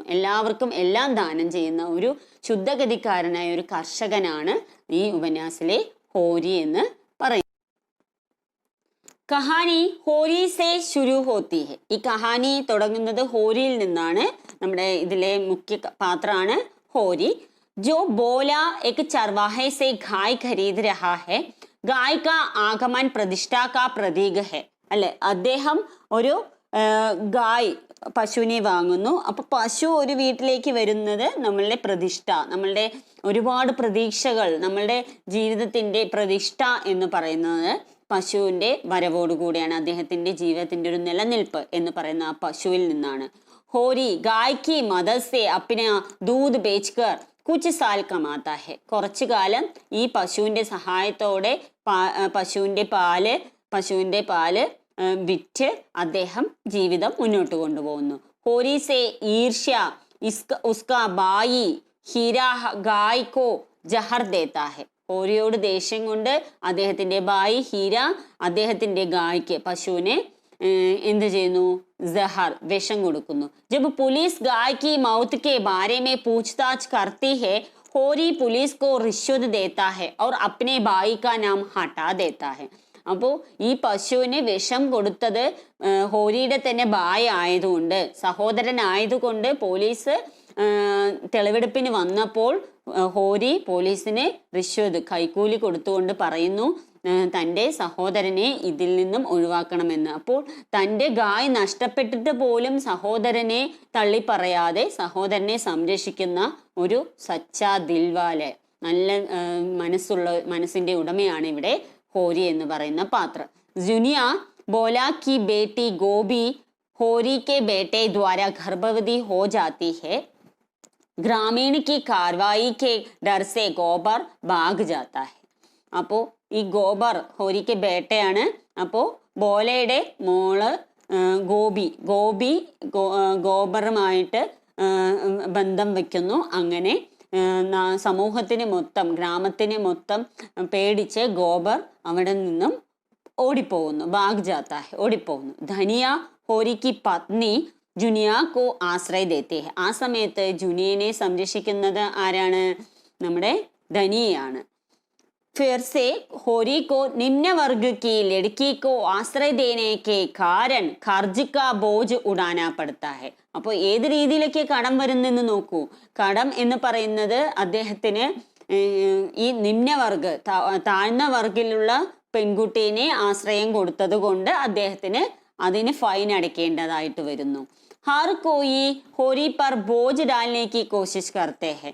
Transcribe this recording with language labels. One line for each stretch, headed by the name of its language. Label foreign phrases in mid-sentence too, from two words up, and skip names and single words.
Malayalam: എല്ലാവർക്കും എല്ലാം ദാനം ചെയ്യുന്ന ഒരു ശുദ്ധഗതിക്കാരനായ ഒരു കർഷകനാണ് ഈ ഉപന്യാസിലെ ഹോരി എന്ന് പറയും.
Hindi: कहानी होरी से शुरू होती है.
Malayalam: ഈ കഹാനി തുടങ്ങുന്നത് ഹോരിയിൽ നിന്നാണ്. നമ്മുടെ ഇതിലെ മുഖ്യ പാത്രമാണ് ഹോരി.
Hindi: जो बोला एक चरवाहे से गाय खरीद रहा है, गाय का आगमन प्रतिष्ठा का प्रतीक है.
Malayalam: അല്ലെ, അദ്ദേഹം ഒരു ഗായ്, പശുവിനെ വാങ്ങുന്നു. അപ്പൊ പശു ഒരു വീട്ടിലേക്ക് വരുന്നത് നമ്മളുടെ പ്രതിഷ്ഠ, നമ്മളുടെ ഒരുപാട് പ്രതീക്ഷകൾ, നമ്മളുടെ ജീവിതത്തിന്റെ പ്രതിഷ്ഠ എന്ന് പറയുന്നത് പശുവിന്റെ വരവോടുകൂടിയാണ്. അദ്ദേഹത്തിന്റെ ജീവിതത്തിന്റെ ഒരു നിലനിൽപ്പ് എന്ന് പറയുന്ന ആ പശുവിൽ നിന്നാണ്.
Hindi: होरी गाय की मदद से अपना दूध बेचकर कुछ साल कमाता है.
Malayalam: കുറച്ചു കാലം ഈ പശുവിന്റെ സഹായത്തോടെ പശുവിന്റെ പാല് വിറ്റ് അദ്ദേഹം ജീവിതം മുന്നോട്ട് കൊണ്ടുപോകുന്നു.
Hindi: होरी से ईर्ष्या उसका भाई हीरा गाय को जहर देता है.
Malayalam: ഹോരിയോട് ദേഷ്യം കൊണ്ട് അദ്ദേഹത്തിന്റെ ഭായി ഹീര അദ്ദേഹത്തിന്റെ ഗായ്ക്ക് പശുവിനെ എന്ത് ചെയ്യുന്നു?
Hindi: जहर विषम കൊടുക്കുന്നു. जब पुलिस गाय की मौत के बारे में पूछताछ करती है, होरी पुलिस को रिश्वत देता है और अपने भाई का नाम हटा देता है.
Malayalam: അപ്പോൾ ഈ പശുവിന് വിഷം കൊടുത്തത് ഹോരിയുടെ തന്നെ ഭായി ആയതുകൊണ്ട്, സഹോദരനായതുകൊണ്ട് പോലീസ് തെളിവെടുപ്പിന് വന്നപ്പോൾ ഹോരി പോലീസിന് റിശ്വത് കൈക്കൂലി കൊടുത്തുകൊണ്ട് പറയുന്നു തൻ്റെ സഹോദരനെ ഇതിൽ നിന്നും ഒഴിവാക്കണമെന്ന്. അപ്പോൾ തൻ്റെ ഗായ് നഷ്ടപ്പെട്ടിട്ട് പോലും സഹോദരനെ തള്ളിപ്പറയാതെ സഹോദരനെ സംരക്ഷിക്കുന്ന ഒരു
Hindi: सच्चा दिलवाले,
Malayalam: നല്ല മനസ്സിന്റെ ഉടമയാണ് ഇവിടെ ഹോരി എന്ന് പറയുന്ന പാത്രം.
Hindi: ജുനിയ बोला कि बेटी गोभी होरी के बेटे द्वारा गर्भवती हो जाती है. ग्रामीण की कार्रवाई के डर से गोबर भाग जाता है.
Malayalam: അപ്പോൾ ഈ ഗോബർ ഹോരിക്ക് ബേട്ടയാണ്. അപ്പോൾ ബോലയുടെ മോള് ഗോപി ഗോബറുമായിട്ട് ബന്ധം വെക്കുന്നു. അങ്ങനെ സമൂഹത്തിന് മൊത്തം, ഗ്രാമത്തിന് മൊത്തം പേടിച്ച് ഗോബർ അവിടെ നിന്നും ഓടിപ്പോകുന്നു.
Hindi: भाग जाता है, ഓടിപ്പോകുന്നു. धनिया होरी की पत्नी जुनिया को आश्रय देती है.
Malayalam: ആ സമയത്ത് ജുനിയനെ സംരക്ഷിക്കുന്നത് ആരാണ്? നമ്മുടെ ധനിയാണ്.
Hindi: फिर से होरी को निम्न वर्ग की लड़की को आश्रय देने के कारण कर्ज का बोझ उड़ाना पड़ता है.
Malayalam: അപ്പോൾ ഏത് രീതിയിലൊക്കെ കടം വരുന്നെന്ന് നോക്കൂ. കടം എന്ന് പറയുന്നത് അദ്ദേഹത്തിന് ഈ നിമ്നവർഗ്, താഴ്ന്ന വർഗിലുള്ള പെൺകുട്ടീനെ ആശ്രയം കൊടുത്തത് കൊണ്ട് അദ്ദേഹത്തിന് അതിന് ഫൈൻ അടയ്ക്കേണ്ടതായിട്ട് വരുന്നു.
Hindi: हर कोई होरी पर बोझ डालने की कोशिश करते हैं.